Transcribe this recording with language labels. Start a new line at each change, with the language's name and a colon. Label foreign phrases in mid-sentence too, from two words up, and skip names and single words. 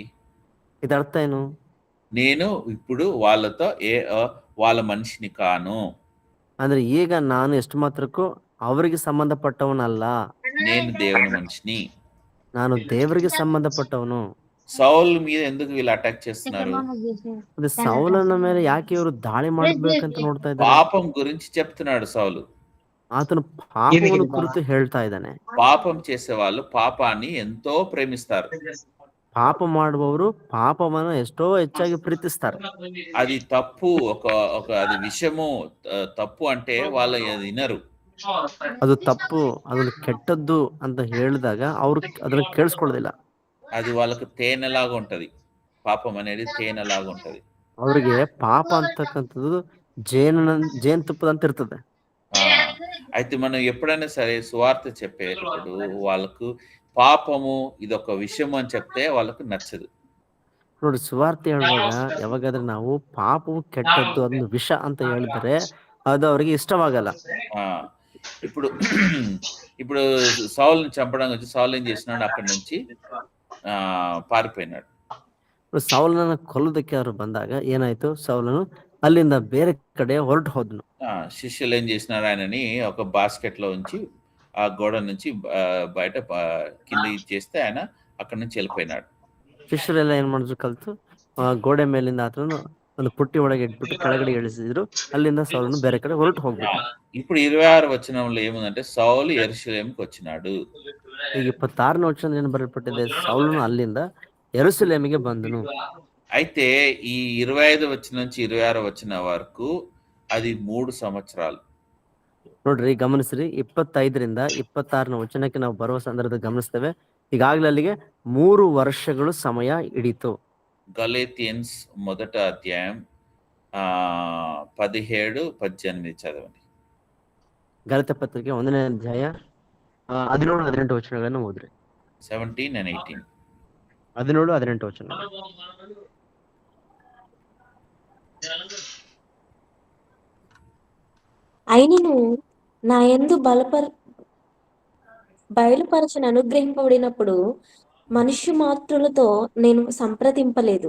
Kannada: ಇದರ ಅರ್ಥ ಏನು?
Telugu: నేను ఇప్పుడు వాళ్ళతో వాళ్ళ మనిషిని కాను.
Kannada: ಅಂದ್ರೆ ಈಗ ನಾನು ಎಷ್ಟು ಮಾತ್ರಕ್ಕೂ ಅವರಿಗೆ ಸಂಬಂಧಪಟ್ಟವನಲ್ಲ,
Telugu: నేను దేవుని మనిషిని.
Kannada: ನಾನು ದೇವರಿಗೆ ಸಂಬಂಧಪಟ್ಟವನು.
Telugu: సౌల్ మీద ఎందుకు వీళ్ళు అటాక్ చేస్తున్నారు?
Kannada: ಅದೇ ಸೌಲನ ಮೇಲೆ ಯಾಕೆ ಇವರು ದಾಳಿ ಮಾಡಬೇಕಂತ ನೋಡ್ತಾ ಇದ್ದಾರೆ?
Telugu: పాపం గురించి చెప్తున్నాడు సౌలు.
Kannada: ಆತನು ಪಾಪವನ್ನು ಕುರಿತು ಹೇಳ್ತಾ ಇದ್ದಾನೆ.
Telugu: పాపం చేసే వాళ్ళు పాపాన్ని ఎంతో ప్రేమిస్తారు.
Kannada: ಪಾಪ ಮಾಡುವವರು ಪಾಪವನ್ನ ಎಷ್ಟೋ ಹೆಚ್ಚಾಗಿ ಪ್ರೀತಿಸ್ತಾರೆ.
Telugu: అది తప్పు, అది విషము తప్పు అంటే వాళ్ళు అది వినరు.
Kannada: ಅದು ತಪ್ಪು, ಅದನ್ನು ಕೆಟ್ಟದ್ದು ಅಂತ ಹೇಳಿದಾಗ ಅವ್ರು ಅದನ್ನ ಕೇಳಿಸ್ಕೊಳ್ಳೋದಿಲ್ಲ.
Telugu: అది వాళ్ళకు తేనెలాగా ఉంటది. పాపం అనేది తేనెలాగా ఉంటది.
Kannada: ಅವ್ರಿಗೆ ಪಾಪ ಅಂತಕ್ಕಂಥದ್ದು ಜೇನುತುಪ್ಪದಂತ ಇರ್ತದೆ.
Telugu: అయితే మనం ఎప్పుడైనా సరే సువార్త చెప్పేటప్పుడు వాళ్ళకు పాపము ఇదొక విషయం అని చెప్తే వాళ్ళకు నచ్చదు.
Kannada: ನೋಡಿ, ಸುವಾರ್ತೆ ಹೇಳುವಾಗ ಯಾವಾಗಾದ್ರೆ ನಾವು ಪಾಪವು ಕೆಟ್ಟದ್ದು ಅದನ್ನು ವಿಷ ಅಂತ ಹೇಳಿದರೆ ಅದು ಅವರಿಗೆ ಇಷ್ಟವಾಗಲ್ಲ.
Telugu: ఇప్పుడు సౌలుని చంపడానికి వచ్చి సౌలు ఏం చేసినాడు? అక్కడి నుంచి పారిపోయినాడు.
Kannada: ಸೌಲನ ಕೊಲ್ಲೋದಕ್ಕೆ ಅವರು ಬಂದಾಗ ಏನಾಯ್ತು, ಸೌಲನು ಅಲ್ಲಿಂದ ಬೇರೆ ಕಡೆ ಹೊರಟು ಹೋದನು.
Telugu: శిష్యులు ఏం చేసినారు? ఆయనని ఒక బాస్కెట్ లో ఉంచి ఆ గోడ నుంచి బయట కింద చేస్తే ఆయన అక్కడి నుంచి వెళ్ళిపోయినాడు.
Kannada: ಶಿಷ್ಯರೆಲ್ಲ ಏನ್ ಮಾಡಿದ್ರು, ಕಲ್ತು ಗೋಡೆ ಮೇಲಿಂದ ಆತನು ಒಂದು ಪುಟ್ಟಿ ಒಳಗೆ ಇಟ್ಬಿಟ್ಟು ಕೆಳಗಡೆ ಇಳಿಸಿದ್ರು. ಅಲ್ಲಿಂದ ಸೌಲನು ಬೇರೆ ಕಡೆ ಹೊರಟು ಹೋಗ್ಬಿಟ್ಟು.
Telugu: ఇప్పుడు 26వ వచనంలో ఏముందంటే సౌలు యెరూషలేముకి వచ్చినాడు.
Kannada: ಈಗ 26ನೇ ವಚನ ಏನು ಬರೆಯಲ್ಪಟ್ಟಿದೆ, ಸೌಲನು ಅಲ್ಲಿಂದ ಯೆರೂಸಲೇಮಿಗೆ ಬಂದನು.
Telugu: అయితే ఈ 25వ వచనం నుంచి 26వ వచనం వరకు అది 3 సంవత్సరాలు.
Kannada: ನೋಡ್ರಿ, ಗಮನಿಸ್ರಿ, 25ರಿಂದ 26ನೇ ವಚನಕ್ಕೆ ನಾವು ಬರುವ ಸಂದರ್ಭದಲ್ಲಿ ಗಮನಿಸ್ತೇವೆ, ಈಗಾಗಲೇ ಅಲ್ಲಿಗೆ 3 ವರ್ಷಗಳು ಸಮಯ ಹಿಡಿತು.
Telugu: గలేతియన్స్ 1వ అధ్యాయం 17-18 చదవండి.
Kannada: ಗಲಾತ್ಯ ಪತ್ರಿಕೆ 1ನೇ ಅಧ್ಯಾಯ 17-18 ವಚನಗಳನ್ನು ಓದ್ರಿ.
English: 17 and 18.
Kannada: 17-18 ವಚನಗಳು.
Telugu: అయినను నా యందు బయలుపరచని అనుగ్రహింపబడినప్పుడు మనుష్య మాత్రులతో నేను సంప్రదింపలేదు.